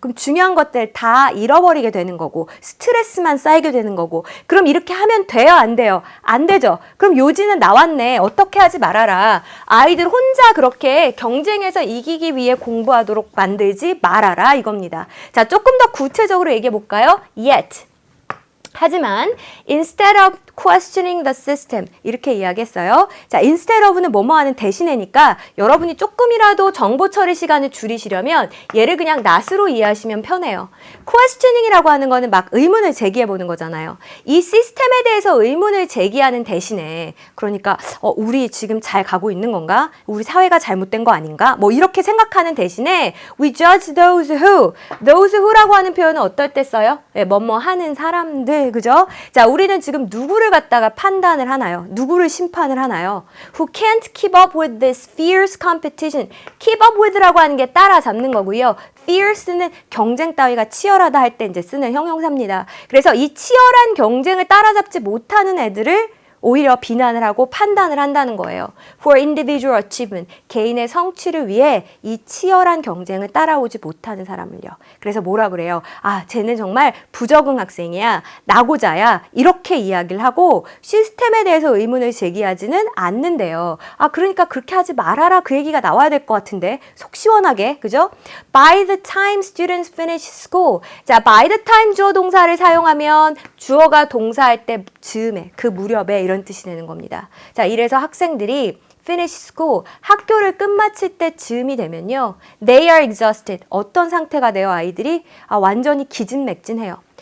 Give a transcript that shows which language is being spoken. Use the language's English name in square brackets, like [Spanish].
[Korean] 그럼 중요한 것들 다 잃어버리게 되는 거고 스트레스만 쌓이게 되는 거고 그럼 이렇게 하면 돼요? 안 돼요? 안 되죠. 그럼 요지는 나왔네. 어떻게 하지 말아라. 아이들 혼자 그렇게 경쟁에서 이기기 위해 공부하도록 만들지 말아라 이겁니다. 자, 조금 더 구체적으로 얘기해 볼까요? [English] Yet. [Korean] 하지만 [English] instead of questioning the system [Korean] 이렇게 이야기했어요. 자, instead of는 뭐뭐 하는 대신에니까 여러분이 조금이라도 정보 처리 시간을 줄이시려면 얘를 그냥 not으로 이해하시면 편해요. questioning이라고 하는 거는 막 의문을 제기해 보는 거잖아요. 이 시스템에 대해서 의문을 제기하는 대신에 그러니까 우리 지금 잘 가고 있는 건가? 우리 사회가 잘못된 거 아닌가? 뭐 이렇게 생각하는 대신에 [English] we judge those who [Korean] 라고 하는 표현은 어떨 때 써요? 네, 뭐뭐 하는 사람들 그죠? 자, 우리는 지금 누구를 갖다가 판단을 하나요? 누구를 심판을 하나요? [English] Who can't keep up with this fierce competition. keep up with [Korean] 라고 하는 게 따라잡는 거고요. fierce는 경쟁 따위가 치열하다 할 때 이제 쓰는 형용사입니다. 그래서 이 치열한 경쟁을 따라잡지 못하는 애들을 오히려 비난을 하고 판단을 한다는 거예요. [English] For individual achievement, [Korean] 개인의 성취를 위해 이 치열한 경쟁을 따라오지 못하는 사람을요. 그래서 뭐라 그래요? 아, 쟤는 정말 부적응 학생이야, 낙오자야, 이렇게 이야기를 하고 시스템에 대해서 의문을 제기하지는 않는데요. 아, 그러니까 그렇게 하지 말아라, 그 얘기가 나와야 될 것 같은데 속 시원하게, 그죠? [English] By the time students finish school. [Korean] 자, [English] by the time [Korean] 주어 동사를 사용하면 주어가 동사할 때 즈음에, 그 무렵에 이런 뜻이 되는 겁니다. 자, 이래서 학생들이 [English] finish school, [Korean] 학교를 끝마칠 때 즈음이 되면요. [English] They are exhausted. [Korean] 어떤 상태가 돼요, 아이들이? 아, 완전히 기진맥진해요.